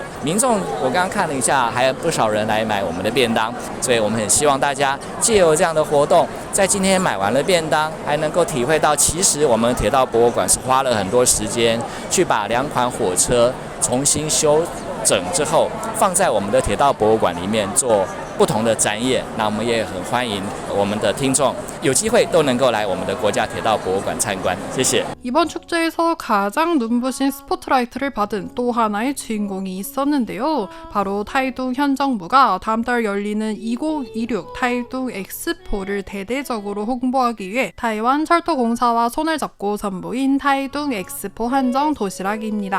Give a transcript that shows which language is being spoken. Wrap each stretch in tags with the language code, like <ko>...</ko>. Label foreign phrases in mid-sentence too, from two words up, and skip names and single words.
<zh>民众我刚刚看了一下，还有不少人来买我们的便当，所以我们很希望大家借由这样的活动，在今天买完了便当，还能够体会到其实我们铁道博物馆是花了很多时间去把2款火车重新修整之后，放在我们的铁道博物馆里面做不同的展演。那我们也很欢迎我们的听众有机会都能够来我们的国家铁道博物馆参观。谢谢。</zh> <ko>이번 축제에서 가장 눈부신 스포트라이트를 받은 또 하나의 주인공이 있었는데요. 바로 타이둥 현 정부가 다음 달 열리는 2026 타이둥 엑스포를 대대적으로 홍보하기 위해 타이완 철도공사와 손을 잡고 선보인 타이둥 엑스포 한정 도시락입니다.</ko>